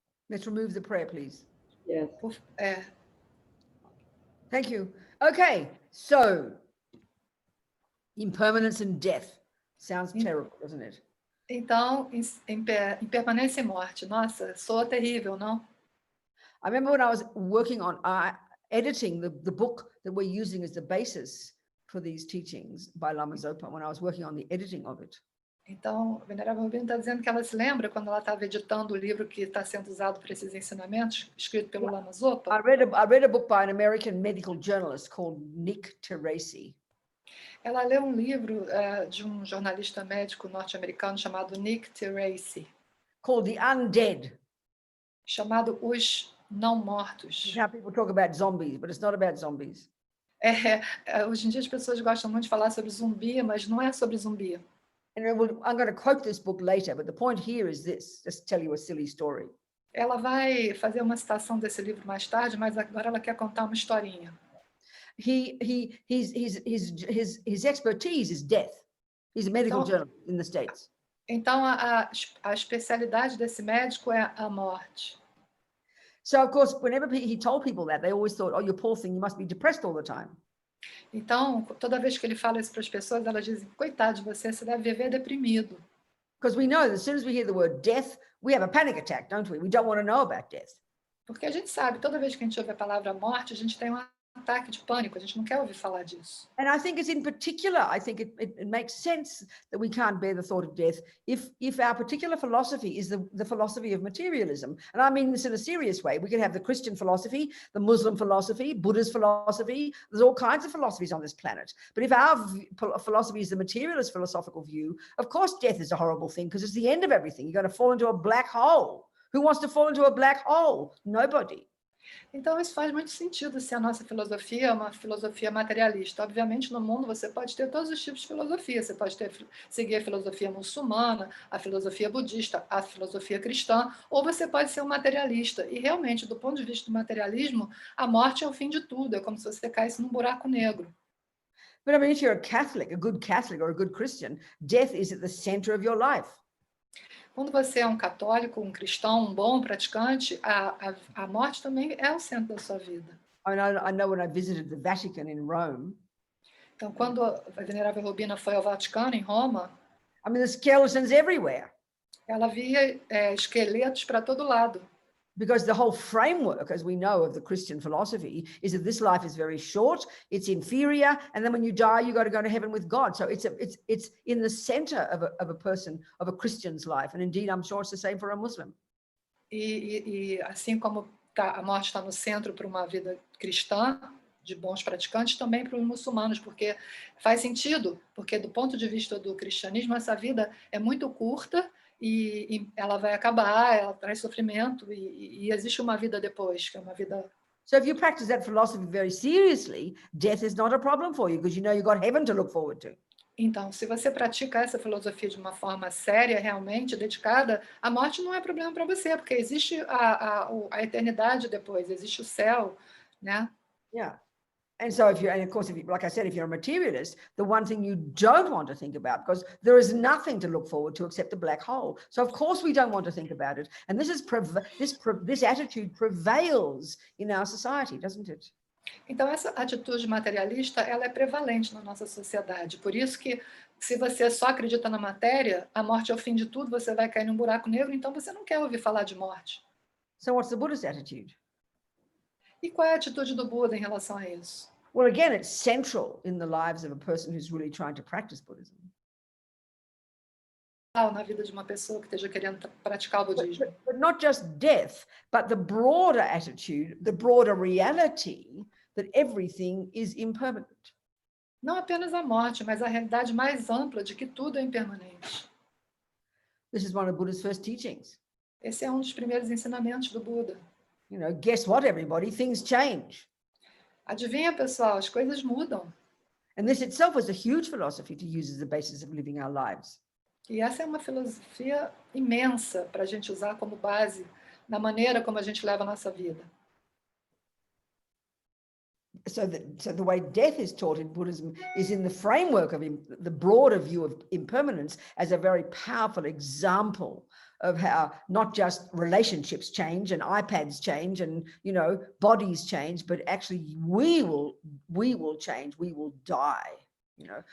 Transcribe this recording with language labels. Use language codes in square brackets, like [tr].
[en] Let's remove the prayer, please. Yes. Thank you. Okay, so impermanence and death. Sounds terrible, doesn't it? [pt] Então, impermanência e morte. Nossa, soa terrível, não? [en] I remember when I was working on editing the book that we're using as the basis for these teachings by Lama Zopa, when I was working on the editing of it. [pt] Então, a Venerável Robina está dizendo que ela se lembra quando ela estava editando o livro que está sendo usado para esses ensinamentos, escrito pelo Lama Zopa. [en] I read a book by an American medical journalist called Nick Teresi. [pt] Ela leu um livro de um jornalista médico norte-americano chamado Nick Teresi, [en] called The Undead. [pt] Chamado Os Não Mortos. [en] Now people talk about zombies, but it's not about zombies. [pt] Hoje em dia as pessoas gostam muito de falar sobre zumbi, mas não é sobre zumbi. [en] And I'm going to quote this book later, but the point here is this, just to tell you a silly story. [pt] Ela vai fazer uma citação desse livro mais tarde, mas agora ela quer contar uma historinha. [en] His expertise is death. He's a medical journalist in the States. [pt] Então a especialidade desse médico é a morte. [en] So of course, whenever he told people that, they always thought, "Oh, you poor thing, you must be depressed all the time." [pt] Então, toda vez que ele fala isso para as pessoas, elas dizem: "Coitado de você, você deve viver deprimido." [en] Because we know that as soon as we hear the word death, we have a panic attack, don't we? We don't want to know about death. [pt] Porque a gente sabe, toda vez que a gente ouve a palavra morte, a gente tem um ataque de pânico, a gente não quer ouvir falar disso. [en] And I think it's in particular, I think it makes sense that we can't bear the thought of death if our particular philosophy is the philosophy of materialism. And I mean this in a serious way. We could have the Christian philosophy, the Muslim philosophy, Buddha's philosophy. There's all kinds of philosophies on this planet. But if our philosophy is the materialist philosophical view, of course death is a horrible thing because it's the end of everything. You're going to fall into a black hole. Who wants to fall into a black hole? Nobody. [pt] Então, isso faz muito sentido se a nossa filosofia é uma filosofia materialista. Obviamente, no mundo você pode ter todos os tipos de filosofia. Você pode seguir a filosofia muçulmana, a filosofia budista, a filosofia cristã, ou você pode ser um materialista. E, realmente, do ponto de vista do materialismo, a morte é o fim de tudo. É como se você caísse num buraco negro. [en] But I mean, if you're a Catholic, a good Catholic or a good Christian, death is at the center of your life. [pt] Quando você é um católico, um cristão, um bom praticante, a morte também é o centro da sua vida. [en] I know when I visited the Vatican in Rome. [pt] Então, quando a Venerável Robina foi ao Vaticano, em Roma, [en] I mean, there's skeletons everywhere. [pt] Ela via esqueletos para todo lado. [en] Because the whole framework, as we know, of the Christian philosophy is that this life is very short, it's inferior, and then when you die, you got to go to heaven with God. So it's in the center of a person, of a Christian's life, and indeed, I'm sure it's the same for a Muslim. [pt] E assim como a morte está no centro para uma vida cristã, de bons praticantes, também para os muçulmanos, porque faz sentido, porque do ponto de vista do cristianismo, essa vida é muito curta, e ela vai acabar, ela traz sofrimento, e existe uma vida depois, que é uma vida... [en] So if you practice that philosophy very seriously, death is not a problem for you, because you know you've got heaven to look forward to. [pt] Então, se você pratica essa filosofia de uma forma séria, realmente, dedicada, a morte não é problema para você, porque existe a eternidade depois, existe o céu, né? [en] Yeah. And so and of course, like I said, if you're a materialist, the one thing you don't want to think about, because there is nothing to look forward to except a black hole. So of course we don't want to think about it. And this attitude prevails in our society, doesn't it? [pt] Então, essa atitude materialista, ela é prevalente na nossa sociedade. Por isso que Se você só acredita na matéria, a morte é o fim de tudo, você vai cair num buraco negro, então você não quer ouvir falar de morte. [en] So what's the Buddhist attitude? [pt] E qual é a atitude do Buda em relação a isso? [en] Well, again, it's central in the lives of a person who's really trying to practice Buddhism. [pt] Na vida de uma pessoa que esteja querendo praticar o budismo. [en] But not just death, but the broader attitude, the broader reality that everything is impermanent. [pt] Não apenas a morte, mas a realidade mais ampla de que tudo é impermanente. [en] This is one of Buddha's first teachings. [pt] Esse é um dos primeiros ensinamentos do Buda. [en] You know, guess what, everybody? Things change. [pt] Adivinha, pessoal, as coisas mudam. [en] And this itself was a huge philosophy to use as the basis of living our lives. [pt] E essa é uma filosofia imensa para a gente usar como base na maneira como a gente leva a nossa vida. [en] So the way death is taught in Buddhism is in the framework of the broader view of impermanence as a very powerful example of how not just relationships change and iPads change and, you know, bodies change, but actually we will change, we will die, you know.